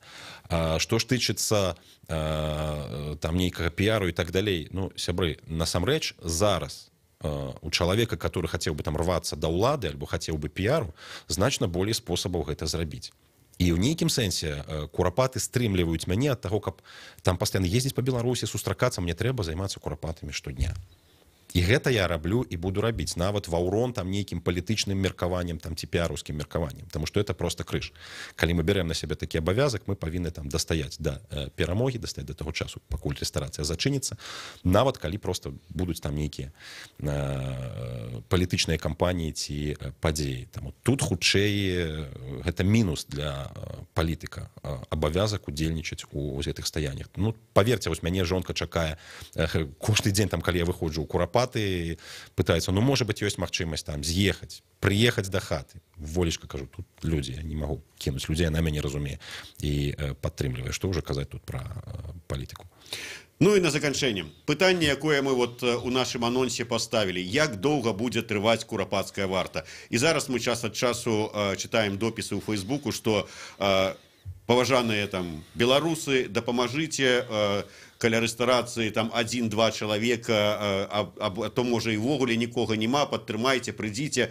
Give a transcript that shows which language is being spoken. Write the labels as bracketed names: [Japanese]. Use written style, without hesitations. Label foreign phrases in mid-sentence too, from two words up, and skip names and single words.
[Belarusian] Што ж тычыцца там нейкага піяру і так далей, ну, сябры, насамрэч, зараз у чалавека, который хацеў бы там рвацца да ўлады альбо хацеў бы піяру, значна болей спосабаў гэта зрабіць. І ў нейкім сэнсе курапаты стрымліваюць мяне ад таго, каб там пастаянна ездзіць па Беларусі, сустракацца, мне трэба займацца курапатамі штодня. І гэта я раблю і буду рабіць нават ва ўрон там нейкім палітычным меркаваннем там ці піарускім меркаваннем, [Russian] потому что это просто крыж. [Belarusian] Калі мы берем на сябе такі абавязак, мы павінны там дастаяць да перамогі, дастаць да таго часу, пакуль рэстарацыя зачыніцца, нават калі просто будуць там нейкія палітычныя кампаніі ці падзеі. Тут хутчэй гэта мінус для палітыка, абавязак удзельнічаць у гэтых стаяннях. Ну, паверце, вось мяне жонка чакае кожны дзень там, калі я выходжу ў Курапаты, Курапаты [Russian] пытаются, ну, может быть, есть [Belarusian] магчымасць там з'ехаць, приехать до хаты. [Russian] Волечка, кажу, тут люди, я не могу кинуть людей, она меня не разумеет и подтрымливает. Что уже казать тут про политику? [Belarusian] Ну і на заканчэнне. Пытанне, якое мы вот у нашым анонсе поставілі. Як доўга будзе трываць курапацкая варта? І зараз мы час ад часу читаем допісы ў Фейсбуку, што паважаныя там беларусы, дапамажыце, каля рэстарацыі там 1-2 чалавека, а то можа і ўвогуле нікога няма, падтрымайце, прыйдзіце.